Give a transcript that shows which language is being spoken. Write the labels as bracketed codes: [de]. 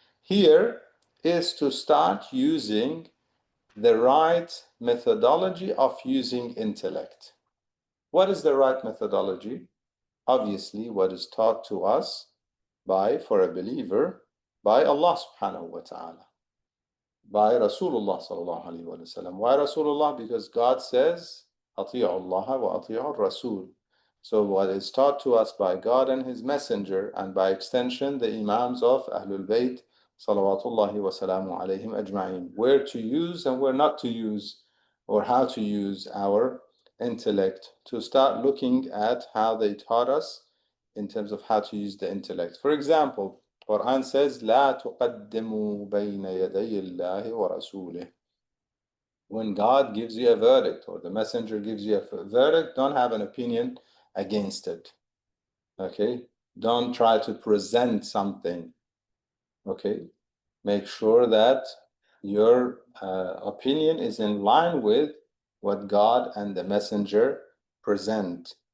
[en] Here is to start using the right methodology of using intellect. What is the right methodology? Obviously, what is taught to us for a believer, by Allah subhanahu wa ta'ala, by Rasulullah sallallahu alayhi wa sallam. Why Rasulullah? Because God says, [ar] أطيعوا الله وأطيعوا الرسول. [en] So what is taught to us by God and His Messenger, and by extension the Imams of Ahlul Bayt, salawatullahi wa salamu alayhim ajma'in, where to use and where not to use, or how to use our intellect, to start looking at how they taught us in terms of how to use the intellect. For example, Quran says, [ar] لا تقدموا بين يدي الله ورسوله. [en] When God gives you a verdict or the messenger gives you a verdict, don't have an opinion against it. Okay? Don't try to present something. Okay? Make sure that your opinion is in line with what God and the messenger present.